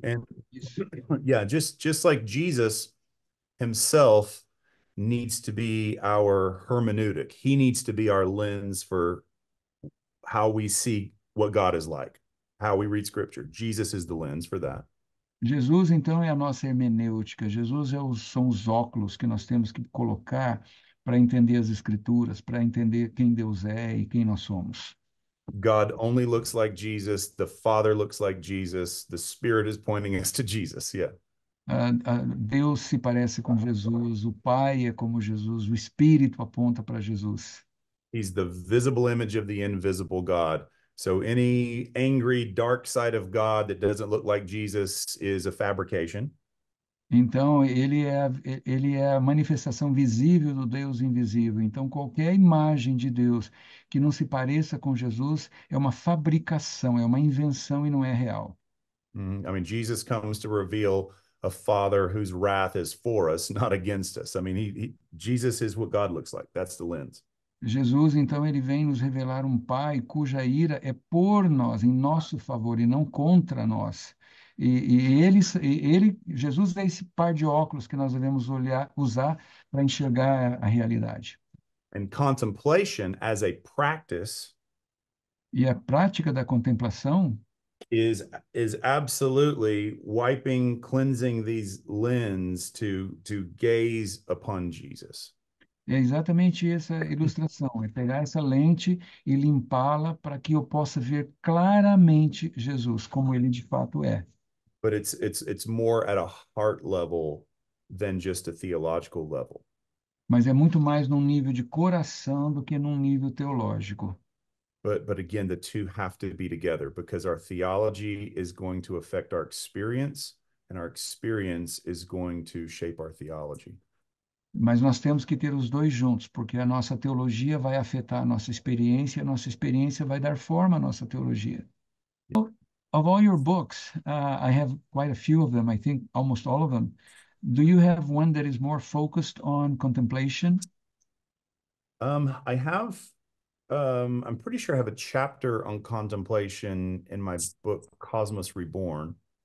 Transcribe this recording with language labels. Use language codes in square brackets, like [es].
[en] And [pt] Isso. [en] yeah, just like Jesus himself needs to be our hermeneutic. He needs to be our lens for how we see what God is like, how we read scripture. Jesus is the lens for that. [pt] Jesus, então, é a nossa hermenêutica. Jesus são os óculos que nós temos que colocar para entender as Escrituras, para entender quem Deus é e quem nós somos. [en] God only looks like Jesus. The Father looks like Jesus. The Spirit is pointing us to Jesus. Yeah. [pt] Deus se parece com Jesus, o Pai é como Jesus, o Espírito aponta para Jesus. [en] He's the visible image of the invisible God. So any angry, dark side of God that doesn't look like Jesus is a fabrication. [pt] Então, ele é a manifestação visível do Deus invisível. Então, qualquer imagem de Deus que não se pareça com Jesus é uma fabricação, é uma invenção e não é real. [en] I mean, Jesus comes to reveal a father whose wrath is for us, not against us. I mean, Jesus is what God looks like. That's the lens. [pt] Jesus, então, ele vem nos revelar um Pai cuja ira é por nós, em nosso favor e não contra nós. Jesus é esse par de óculos que nós devemos usar para enxergar a realidade. [en] And contemplation as a practice [pt] E a prática da contemplação [en] is absolutely wiping, cleansing these lens to gaze upon Jesus. [pt] é exatamente essa ilustração, é pegar essa lente e limpá-la para que eu possa ver claramente Jesus, como ele de fato é. [en] But it's more at a heart level than just a theological level. [pt] Mas é muito mais num nível de coração do que num nível teológico. [en] But again, the two have to be together because our theology is going to affect our experience, and our experience is going to shape our theology. [pt] Mas nós temos que ter os dois juntos, porque a nossa teologia vai afetar a nossa experiência vai dar forma à nossa teologia. [en] Of all your books, I have quite a few of them, I think almost all of them. Do you have one that is more focused on contemplation? I have, I'm pretty sure I have a chapter on contemplation in my book, Cosmos Reborn.